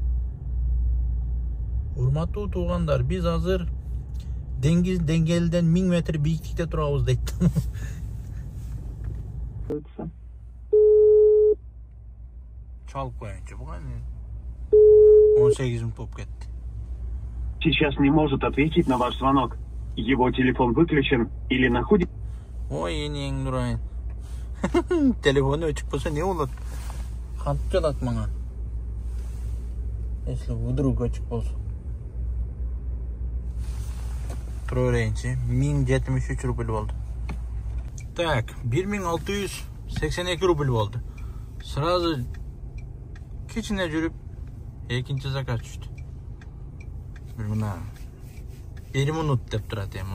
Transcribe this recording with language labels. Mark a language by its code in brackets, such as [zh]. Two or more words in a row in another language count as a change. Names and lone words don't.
[ky] Урматтуу туугандар, биз азыр деңиз деңгээлден 1000 метр бийиктикте турабыз дейт. Чалып коеюнчу, буга 18 минут болуп кетти. [ru] Сейчас не может ответить на ваш звонок. Его телефон выключен или находится... [ky] Ой, энең Нурайын. Телефону өчүп болсо не болот? Кантип жатат мага? [ru] Если вдруг [ky] өчүп болсо. Тура берейинчи. 1073 рубль болду. Так, 1682 рубль болду. Сразу кичине жүрүп экинчи заказ түштү. Бир мына 1 минут деп турат эми.